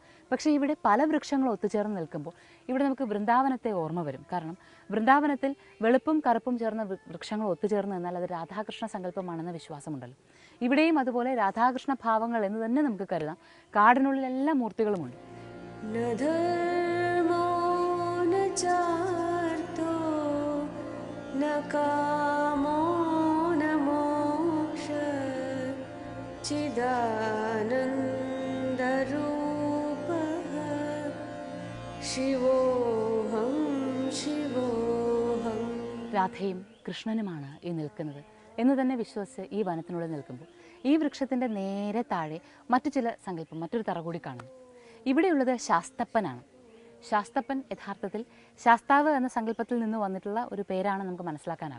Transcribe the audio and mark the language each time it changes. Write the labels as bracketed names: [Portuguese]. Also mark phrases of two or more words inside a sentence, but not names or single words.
[Malayalam] പക്ഷേ ഇവിടെ പല വൃക്ഷങ്ങളും ഒത്തുചേർന്ന് നിൽക്കുമ്പോൾ ഇവിടെ നമുക്ക് വൃന്ദാവനത്തെ ഓർമ്മ വരും. കാരണം വൃന്ദാവനത്തിൽ വെളുപ്പും കറുപ്പും ചേർന്ന വൃക്ഷങ്ങൾ ഒത്തുചേർന്ന് എന്നാൽ അത് രാധാകൃഷ്ണ സങ്കല്പമാണെന്ന വിശ്വാസമുണ്ടല്ലോ. ഇവിടെയും അതുപോലെ രാധാകൃഷ്ണ ഭാവങ്ങൾ എന്ന് തന്നെ നമുക്ക് കരുതാം. കാടിനുള്ളിൽ എല്ലാ മൂർത്തികളുമുണ്ട്. [Sanskrit] न धर्मो न चार्तो न कामो न मोक्षः चिदानन्दरूपः शिवोऽहं शिवोऽहं. [Malayalam] രാധയും കൃഷ്ണനുമാണ് ഈ നിൽക്കുന്നത് എന്ന് തന്നെ വിശ്വസിച്ച് ഈ വനത്തിനുള്ളിൽ നിൽക്കുമ്പോൾ ഈ വൃക്ഷത്തിൻ്റെ നേരെ താഴെ മറ്റു ചില സങ്കല്പം, മറ്റൊരു തറ കൂടി കാണുന്നു. ഇവിടെയുള്ളത് ശാസ്തപ്പനാണ്. ശാസ്തപ്പൻ യഥാർത്ഥത്തിൽ ശാസ്താവ് എന്ന സങ്കല്പത്തിൽ നിന്ന് വന്നിട്ടുള്ള ഒരു പേരാണ് നമുക്ക് മനസ്സിലാക്കാനാകും.